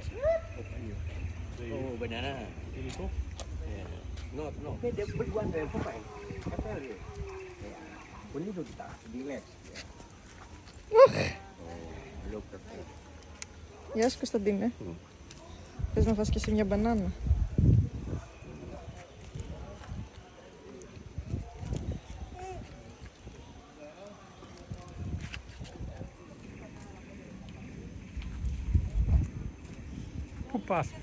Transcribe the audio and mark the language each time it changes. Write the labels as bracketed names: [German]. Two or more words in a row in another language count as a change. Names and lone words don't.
[English] Open you. Oh, banana. Yeah. No. Okay, the big one there for fine. After you. Yeah. Only to start. Relax. Yeah. Oh, look at that. [Greek] Γεια σου Κωνσταντίνε. Θες να φας και εσύ μια μπανάνα? Πού πας?